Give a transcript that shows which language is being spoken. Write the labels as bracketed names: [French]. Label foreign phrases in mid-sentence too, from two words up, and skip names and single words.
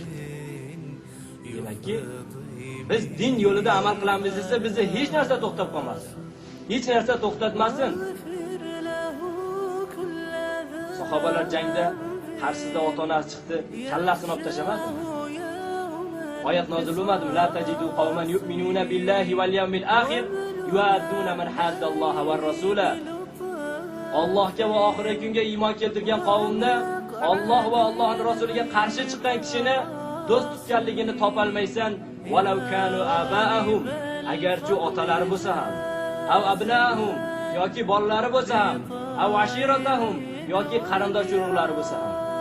[Uzbek] Demakki, biz din yo'lida amal qilamiz desa, bizni hech narsa to'xtab qolmasin. Hech narsa to'xtatmasin. Sahobalar jangda qarshisida ota-onasi chiqdi, kallasini olib tashlamadimi? Oyat nozil bo'lmadimi? [Arabic] لا تجد قوما يؤمنون بالله واليوم الآخر يوادون من حاد الله ورسوله. [Uzbek] Allohga va oxirat kunga iymon keltirgan qavmni Alloh va Allohning rasuliga qarshi chiqqan kishini do'st tutganligini topolmaysan. [Arabic] ولو كانوا آباءهم, [Uzbek] agarchi otalari bo'lsa ham, [Arabic] أو أبناءهم, [Uzbek] yoki bolalari bo'lsa ham, [Arabic] أو عشيرتهم, [Uzbek] yoki qarindosh urug'lari bo'lsa ham.